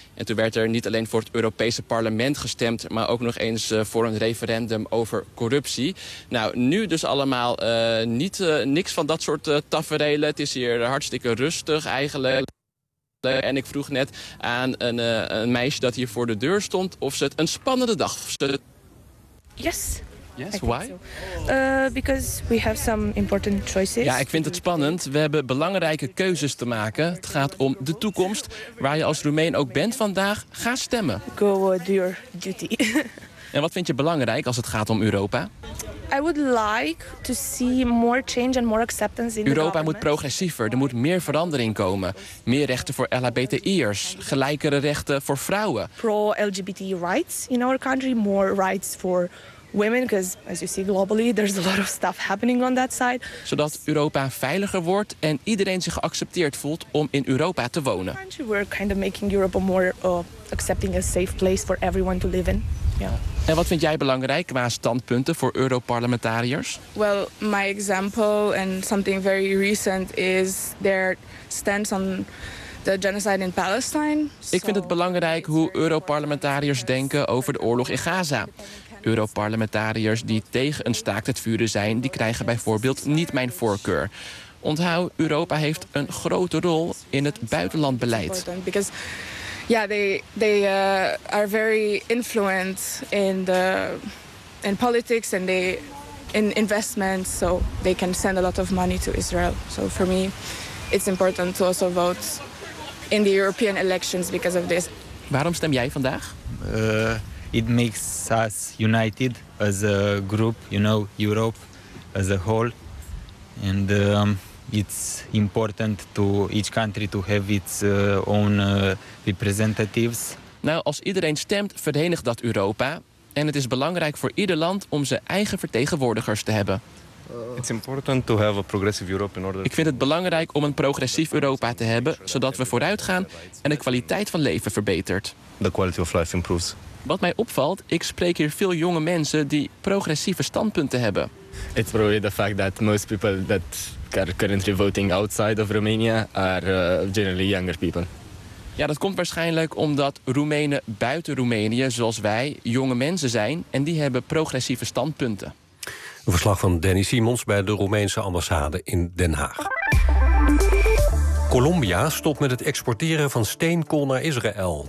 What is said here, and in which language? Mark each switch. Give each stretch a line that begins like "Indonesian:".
Dutch: En toen werd er niet alleen voor het Europese parlement gestemd, maar ook nog eens voor een referendum over corruptie. Nou, nu dus allemaal niks van dat soort taferelen. Het is hier hard hartstikke rustig eigenlijk. En ik vroeg net aan een meisje dat hier voor de deur stond of ze het een spannende dag vond.
English: Yes. Yes, why? So. Because we have some important choices.
Dutch: Ja, ik vind het spannend. We hebben belangrijke keuzes te maken. Het gaat om de toekomst. Waar je als Roemeen ook bent vandaag, ga stemmen.
English: Go do your duty.
Dutch: En wat vind je belangrijk als het gaat om Europa?
English: I would like to see more change and more acceptance in
Dutch: Europa moet progressiever. Er moet meer verandering komen. Meer rechten voor LHBTI'ers, gelijkere rechten voor vrouwen.
English: Pro-LGBT rights in our country, more rights for women, because as you see globally, there's a lot of stuff happening on that side.
Dutch: Zodat Europa veiliger wordt en iedereen zich geaccepteerd voelt om in Europa te wonen.
English: We're kind of making Europe a more accepting, a safe place for everyone to live in. Yeah.
Dutch: En wat vind jij belangrijk qua standpunten voor Europarlementariërs?
English: Well, my example and something very recent is their stance on the genocide in Palestine.
Dutch: Ik vind het belangrijk hoe Europarlementariërs denken over de oorlog in Gaza. Europarlementariërs die tegen een staakt het vuren zijn, die krijgen bijvoorbeeld niet mijn voorkeur. Onthoud, Europa heeft een grote rol in het buitenlandbeleid. Ja,
English: they are very influential in politics and they in investments, so they can send a lot of money to Israel. So for me, it's important to also vote in the European elections because of this.
Dutch: Waarom stem jij vandaag?
English: It makes us united as a group, you know, Europe as a whole, and it's important to each country to have its own representatives.
Dutch: Nou, als iedereen stemt, verenigt dat Europa. En het is belangrijk voor ieder land om zijn eigen vertegenwoordigers te hebben.
English: It's important to have a progressive Europe in order.
Dutch: Ik vind het belangrijk om een progressief Europa te hebben, zodat we vooruit gaan en de kwaliteit van leven verbetert.
English: The quality of life improves.
Dutch: Wat mij opvalt, ik spreek hier veel jonge mensen die progressieve standpunten hebben.
English: It's probably the fact that most people that are currently voting outside of Romania are generally younger people.
Dutch: Ja, dat komt waarschijnlijk omdat Roemenen buiten Roemenië, zoals wij, jonge mensen zijn en die hebben progressieve standpunten. Een verslag van Danny Simons bij de Roemeense ambassade in Den Haag. Colombia stopt met het exporteren van steenkool naar Israël.